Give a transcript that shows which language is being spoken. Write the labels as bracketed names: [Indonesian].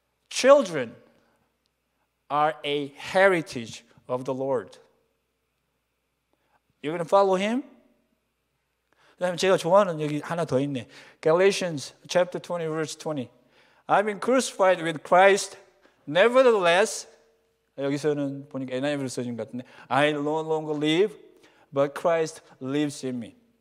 [English] Children are a heritage of the Lord. You're going to follow him? [Korean] 그다음에 제가 좋아하는 여기 하나 더 있네. [English] Galatians chapter 20 verse 20. I've been crucified with Christ. Nevertheless, [Korean] 여기서는 보니까 NIV로 써진 것 같은데 [English] I no longer live, but Christ lives in me.